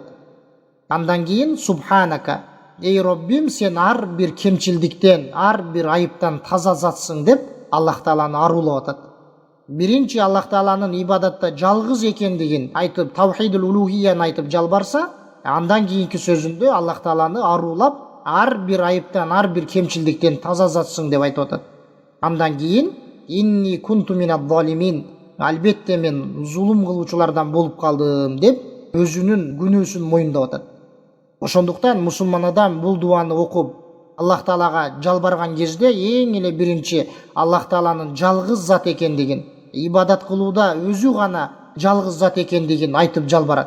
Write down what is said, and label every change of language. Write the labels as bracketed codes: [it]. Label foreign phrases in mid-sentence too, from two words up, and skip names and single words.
[ky] Андан кийин субханака, эй Роббим, сен ар бир кемчилдиктен, ар бир айыптан таза затсың деп Аллах Тааланы аруулап атат. Биринчи Аллах Тааланын ибадатта жалгыз экендигин айтып, [ar] توحيد الألوهية [ky] айтып жалбарса, андан кийинки сөзүндө Аллах Тааланы аруулап, ар бир айыптан, ар бир кемчилдиктен таза затсың деп айтып атат. Андан кийин [ar] إني كنت من الظالمين, [ky] албетте мен зулум кылуучулардан болуп калдым деп өзүнүн күнөөсүн моюндап атат. Ошондуктан мусулман адам бул дуаны окуп Аллах Таалага жалбарган кезде эң эле биринчи Аллах Тааланын жалгыз зат экендигин, ибадат кылууда өзү гана жалгыз зат экендигин айтып жалбарат.